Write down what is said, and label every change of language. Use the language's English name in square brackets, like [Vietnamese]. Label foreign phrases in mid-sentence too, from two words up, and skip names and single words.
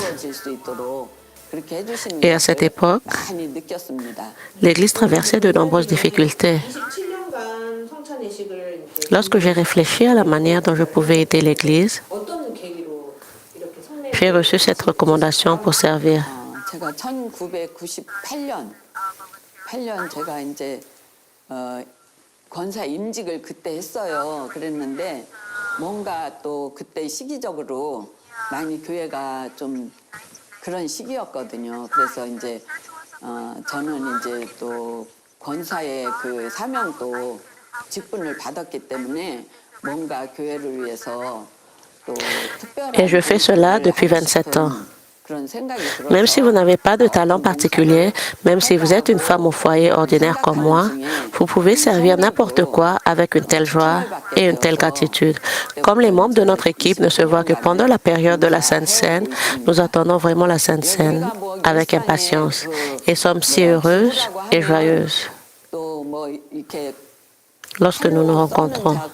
[French] Et à cette époque, l'Église traversait de nombreuses difficultés. Lorsque j'ai réfléchi à la manière dont je pouvais aider l'Église, j'ai reçu cette recommandation pour servir. [Korean] 제가 1998년 제가 이제 권사 임직을 그때 했어요. 그랬는데 뭔가 또 그때 시기적으로 많이 교회가 좀 그런 시기였거든요. 그래서 이제 저는 이제 또 권사의 그 사명도 직분을 받았기 때문에 뭔가 교회를 위해서 또 특별한 [French] Et je fais cela depuis 27 ans. Même si vous n'avez pas de talent particulier, même si vous êtes une femme au foyer ordinaire comme moi, vous pouvez servir n'importe quoi avec une telle joie et une telle gratitude. Comme les membres de notre équipe ne se voient que pendant la période de la Sainte Seine, nous attendons vraiment la Sainte Seine avec impatience et sommes si heureuses et joyeuses lorsque nous nous rencontrons.